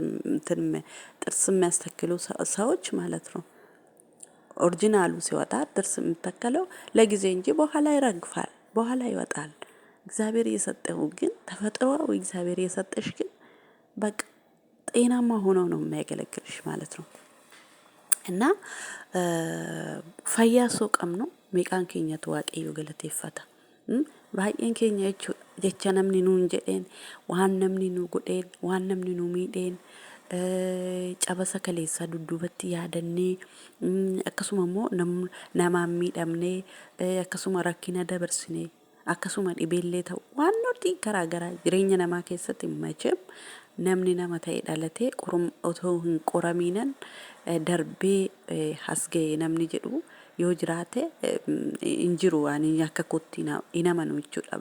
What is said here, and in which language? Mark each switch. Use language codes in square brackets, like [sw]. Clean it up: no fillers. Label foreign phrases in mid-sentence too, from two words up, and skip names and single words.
[am] የሚያስተክሉ ሰዎች ማለት ነው ኦሪጂናሉ ሲወጣ ጥርስ የምተከለው ለጊዜ እንጂ በኋላ ይረግፋል፣ በኋላ ይወጣል። እግዚአብሔር የሰጠው ግን ተፈጥሯዊ እግዚአብሔር የሰጠሽ ግን በቃ ጤናማ ሆኖ ነው የሚያገለግልሽ ማለት ነው። እና [om] fayyisaa qaama nuu meeqaan keenyatu Waaqayyo galateeffataa baay'ee keenya jecha namni nuun jedheen waan namni nu godheen waan namni nu miidheen cabasa kaleessaa dudduubatti yaadannee akkasuma immoo namaan miidhamnee akkasuma rakkina dabarsinee akkasuma dhibeellee ta'u waan nuti garaagaraa jireenya namaa keessatti macheem namni nama ta'e dhalatee otoo hin qoramiinan darbee hasga'e namni jedhu yoo jiraate injiru ani akka kootti inamanu jechuudha.